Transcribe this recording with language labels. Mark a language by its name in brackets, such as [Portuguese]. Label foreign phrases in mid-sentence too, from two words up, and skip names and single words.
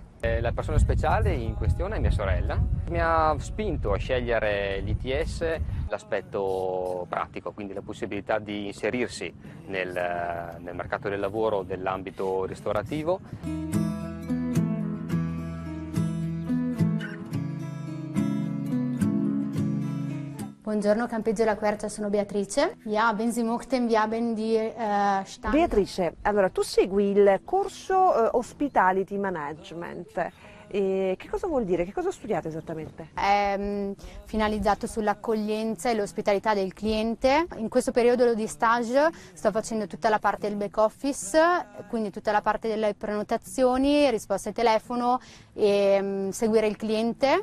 [Italian] La persona speciale in questione è mia sorella. Mi ha spinto a scegliere l'ITS l'aspetto pratico, quindi la possibilità di inserirsi nel mercato del lavoro dell'ambito ristorativo. Buongiorno, Campeggio La Quercia, sono Beatrice. [German] Ja, ben Sie möchten, wir haben die Stand... [Italian] Beatrice, allora tu segui il corso [English] Hospitality Management. [Italian] Che cosa vuol dire? Che cosa studiate esattamente? È finalizzato sull'accoglienza e l'ospitalità del cliente. In questo periodo di stage sto facendo tutta la parte del [English] back office, [Italian] quindi tutta la parte delle prenotazioni, risposte al telefono e seguire il cliente.